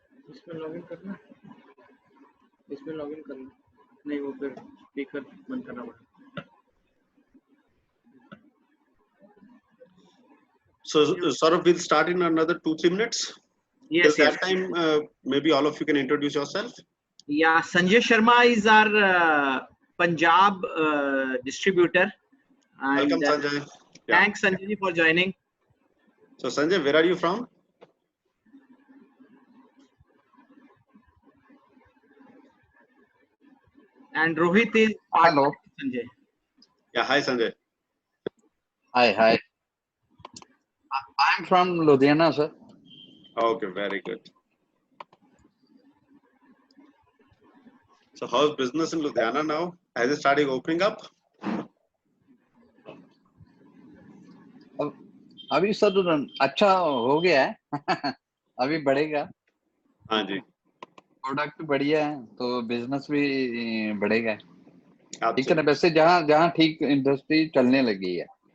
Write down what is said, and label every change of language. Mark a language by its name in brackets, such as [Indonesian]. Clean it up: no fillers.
[Hindi] इसमें लॉगिन करना, इसमें लॉगिन करना नहीं, वो फिर स्पीकर बंद करना पड़ेगा। [English] So Saurabh, we'll start in another 2-3 minutes. Yes, Till yes. that time, maybe all of you can introduce yourself. Yeah, Sanjay Sharma is our Punjab distributor. And, Welcome, Sanjay. Yeah. Thanks, Sanjay, for joining. So Sanjay, where are you from? And Rohit is partner Hello. with Sanjay. Yeah, hi Sanjay. Hi. I'm from Ludhiana, sir. Okay, very good. So how's business in Ludhiana now? Has it started opening up? [Hindi] अभी sir अच्छा हो गया है अभी बढ़ेगा हाँ जी product बढ़िया है तो बिजनेस भी बढ़ेगा ठीक है ना [English] Absolutely. [Hindi] वैसे जहाँ जहाँ ठीक इंडस्ट्री चलने लगी है